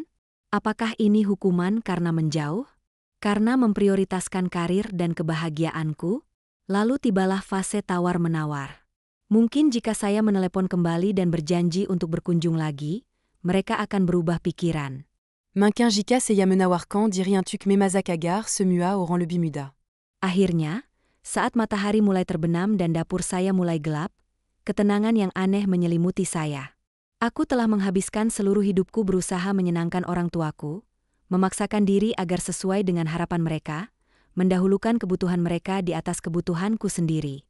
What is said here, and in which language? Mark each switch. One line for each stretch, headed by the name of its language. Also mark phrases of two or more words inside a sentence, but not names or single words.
Indonesian: Apakah ini hukuman karena menjauh? Karena memprioritaskan karir dan kebahagiaanku? Lalu tibalah fase tawar-menawar. Mungkin jika saya menelepon kembali dan berjanji untuk berkunjung lagi, mereka akan berubah pikiran. Minkin Jika Seya Menawarkan diri un tuk Memazak Agar se mua au rang le bimuda. Akhirnya, saat matahari mulai terbenam dan dapur saya mulai gelap, ketenangan yang aneh menyelimuti saya. Aku telah menghabiskan seluruh hidupku berusaha menyenangkan orang tuaku, memaksakan diri agar sesuai dengan harapan mereka, mendahulukan kebutuhan mereka di atas kebutuhanku sendiri.